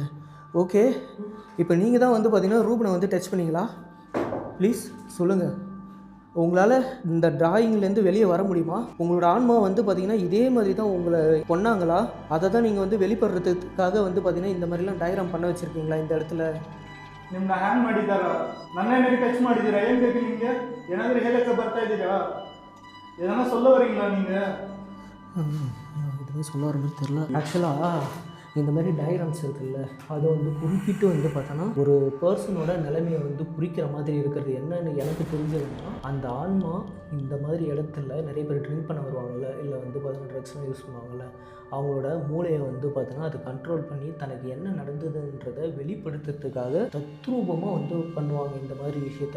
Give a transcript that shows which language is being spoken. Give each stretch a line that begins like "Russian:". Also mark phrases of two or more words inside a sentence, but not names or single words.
Tamil: ஓகே, இப்போ நீங்கள் தான் வந்து பார்த்தீங்கன்னா ரூபனை வந்து டச் பண்ணிங்களா? ப்ளீஸ் சொல்லுங்கள். உங்களால் இந்த டிராயிங்லேருந்து வெளியே வர முடியுமா? உங்களோட ஆன்மா வந்து பார்த்தீங்கன்னா இதே மாதிரி தான் உங்களை கொன்னாங்களா? அதை தான் நீங்கள் வந்து வெளிப்படுறதுக்காக வந்து பார்த்தீங்கன்னா இந்த மாதிரிலாம் டயக்ராம் பண்ண வச்சுருக்கீங்களா இந்த இடத்துல?
Kannada: ನಿಮ್ಮನ್ನ ಹ್ಯಾಂಗ್ ಮಾಡಿದ್ದಾರಾ? ನನ್ನೇನಾದ್ರು ಟಚ್ ಮಾಡಿದ್ದೀರಾ? ಏನು ಬೇಕು ನಿಮಗೆ? ಏನಾದರೂ ಹೇಳಕ್ಕೆ ಬರ್ತಾ ಇದ್ದೀರಾ? ಏನಾರ
Tamil: சொல்ல வரீங்களா நீங்கள்? எதுவுமே சொல்ல வர மாதிரி தெரியல. ஆக்சுவலாக இந்த மாதிரி டயக்ராம்ஸ் இருக்குல்ல, அதை வந்து குறிப்பிட்டு வந்து பார்த்தோன்னா ஒரு பர்சனோட நிலைமையை வந்து குறிக்கிற மாதிரி இருக்கிறது. என்னன்னு எனக்கு தெரிஞ்சதுன்னா, அந்த ஆன்மா இந்த மாதிரி இடத்துல நிறைய பேர் ட்ரிங்க் பண்ண வருவாங்கள்ல, இல்லை வந்து பார்த்தீங்கன்னா ட்ரக்ஸ்லாம் யூஸ் பண்ணுவாங்கள்ல, அவங்களோட மூளையை வந்து பார்த்தோன்னா அது கண்ட்ரோல் பண்ணி தனக்கு என்ன நடந்ததுன்றதை வெளிப்படுத்துறதுக்காக தத்ரூபமாக வந்து பண்ணுவாங்க இந்த மாதிரி விஷயத்த.